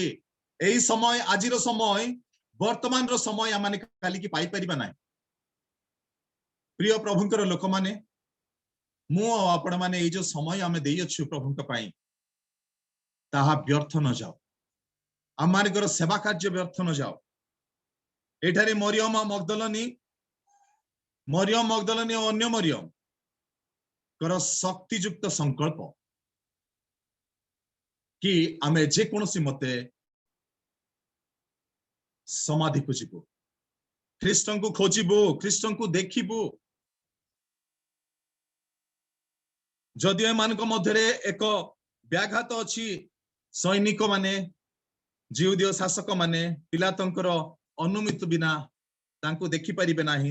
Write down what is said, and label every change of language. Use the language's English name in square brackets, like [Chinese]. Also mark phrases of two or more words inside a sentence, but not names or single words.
[Odia] ଏହି ସମୟ ଆଜିର ସମୟ ବର୍ତ୍ତମାନର ସମୟ ଆମ ମାନେ କାଲି କି ପାଇ ପାରିବା ନାହିଁ। ପ୍ରିୟ ପ୍ରଭୁଙ୍କର ଲୋକ ମାନେ ମୁଁ ଆପଣ ମାନେ ଏ ଯେଉଁ ସମୟ ଆମେ ଦେଉଛୁ ପ୍ରଭୁଙ୍କ ପାଇଁ ତାହା ବ୍ୟର୍ଥ ନ ଯାଉ। ଆମ ମାନଙ୍କର ସେବା କାର୍ଯ୍ୟ ବ୍ୟର୍ଥ ନ ଯାଉ। ଏଠାରେ ମରିୟମ ମଗଦଲିନୀ ଆଉ ଅନ୍ୟ ମରିୟମଙ୍କର ଶକ୍ତିଯୁକ୍ତ ସଙ୍କଳ୍ପ କି ଆମେ ଯେ କୌଣସି ମତେ ସମାଧି କୁ ଯିବୁ, ଖ୍ରୀଷ୍ଟଙ୍କୁ ଖୋଜିବୁ, ଖ୍ରୀଷ୍ଟଙ୍କୁ ଦେଖିବୁ। ଯଦି ଏମାନଙ୍କ ମଧ୍ୟରେ ଏକ ବ୍ୟାଘାତ ଅଛି, ସୈନିକ ମାନେ ଯିହୁଦୀୟ ଶାସକ ମାନେ ପିଲାତଙ୍କର ଅନୁମତି ବିନା ତାଙ୍କୁ ଦେଖି ପାରିବେ ନାହିଁ।